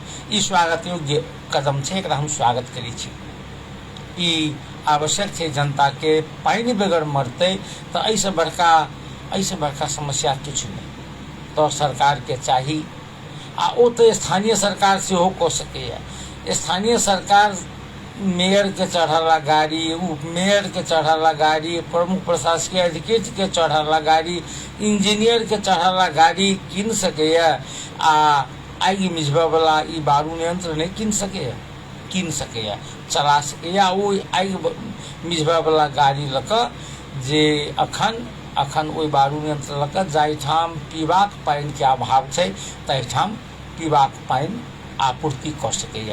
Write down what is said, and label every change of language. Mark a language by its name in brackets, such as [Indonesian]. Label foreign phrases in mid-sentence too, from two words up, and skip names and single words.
[Maithili] ई स्वागत योग्य कदम छै, एकरा हम स्वागत करै छी। ई आवश्यक छै, जनता के पानि बगैर मरतै तो ऐसे बड़का समस्या किछु नहीं। तो सरकार के चाही आ ओ तो स्थानीय सरकार सेहो कऽ सकैया। स्थानीय सरकार मेयर के चढ़ला गाड़ी, उप मेयर के चढ़ला गाड़ी, प्रमुख प्रशासकीय अधिकारी के चढ़ला गाड़ी, इंजीनियर के चढ़ला गाड़ी कीन सकैया आ आगि मिझबा वाला ई बारूद यंत्र नहीं कीन सकैया, चला सकैया। ओ आगि मिझबा वाला गाड़ी लऽ कऽ जे अखन ओहि बारूद यंत्र लऽ कऽ जाहिठाम पीबाक पानि के अभाव छै तहिठाम पीबाक पानि आपूर्ति कऽ सकैया।